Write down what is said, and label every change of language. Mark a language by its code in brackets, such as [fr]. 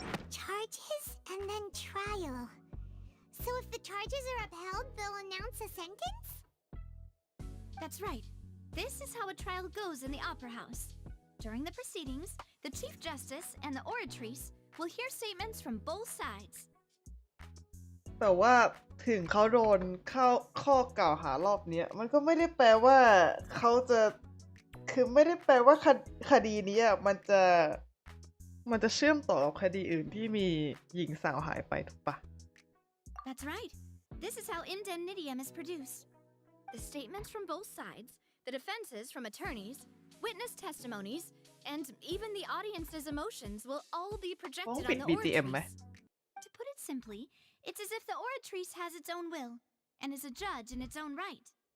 [en] Charges and then trial. So if the charges are upheld, they'll announce a sentence? That's right. This is how a trial goes in the Opera House. During the proceedings, the Chief Justice and the oratrice will hear statements from both sides. [th] แต่ว่าถึงเขาโดนเข้าข้อกล่าวหารอบเนี้ยมันก็ไม่ได้แปลว่าเขาจะคือไม่ได้แปลว่าคดีนี้มันจะเชื่อมต่อกับคดีอื่นที่มีหญิงสาวหายไปถูกปะ [en] That's right. This is how indemnitium is produced. The statements from both sides, the defenses from attorneys, witness testimonies, and even the audience's emotions will all be projected on the oratrice. To put it simply, it's as if the oratrice has its own will and is a judge in its own right.